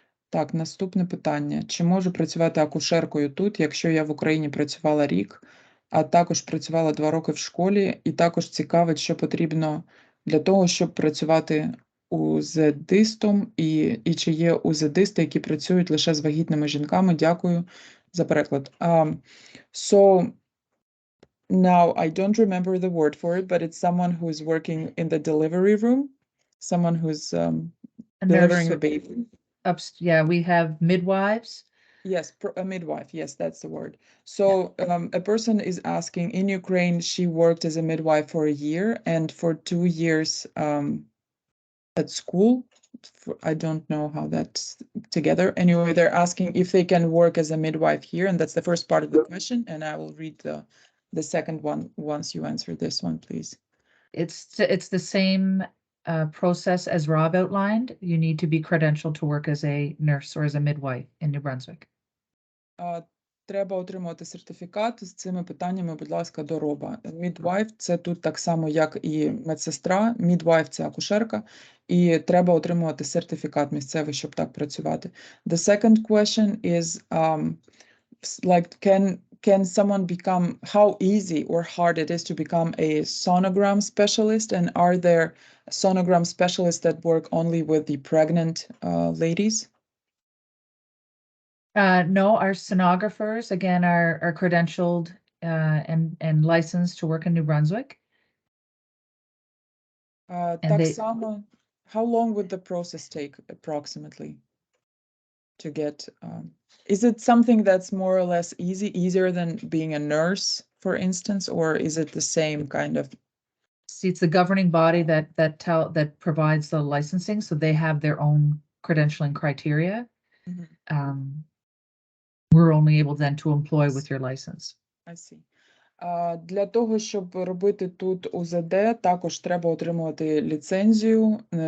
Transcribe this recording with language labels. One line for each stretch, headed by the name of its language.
Ukrainian: Так, наступне питання. Чи можу працювати акушеркою тут, якщо я в Україні працювала рік, а також працювала 2 роки в школі, і також цікавить, що потрібно для того, щоб працювати УЗДистом, і чи є УЗДисти, які працюють лише з вагітними жінками. Дякую за переклад.
English: So, now I don't remember the word for it, but it's someone who is working in the delivery room, someone who's A delivering the baby. yeah, we have midwives. Yes, a midwife. Yes, that's the word. So a person is asking, in Ukraine, she worked as a midwife for a year and for 2 years at school. I don't know how that's together. Anyway, they're asking if they can work as a midwife here, and that's the first part of the question. And I will read the second one once you answer this one, please. It's the same process as Rob outlined. You need to be credentialed to work as a nurse or as a midwife in New Brunswick.
Ukrainian: Треба отримувати сертифікат з цими питаннями, будь ласка, до Роба.
English: Midwife
Ukrainian: – це тут так само, як і медсестра.
English: Midwife
Ukrainian: – це акушерка. І треба отримувати сертифікат місцевий, щоб так працювати.
English: The second question is, like, can someone become, how easy or hard it is to become a sonogram specialist? And are there sonogram specialists that work only with the pregnant ladies? No, our sonographers, again, are credentialed and licensed to work in New Brunswick.
Ukrainian: Так
English: they- само, how long would the process take approximately to get, is it something that's more or less easier than being a nurse, for instance, or is it the same kind of See, it's the governing body that provides the licensing, so they have their own credentialing criteria. Мгм. We're only able then to employ with your license. I see.
Ukrainian: Для того, щоб робити тут УЗД, також треба отримувати ліцензію.